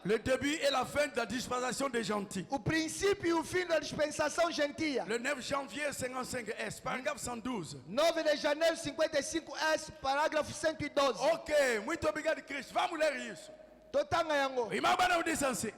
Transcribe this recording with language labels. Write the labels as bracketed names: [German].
[French] Le début et la fin de la dispensation des gentils. [Portuguese] O princípio e o fim da dispensação gentia. [French] Le 9 janvier 55S, paragraphe 112. [Portuguese] 9 de janeiro 55S, parágrafo 112. Ok, muito obrigado, Cristo. Vamos ler isso. [Lingala] Totanga yango. [Portuguese] Irmão Branham disse assim.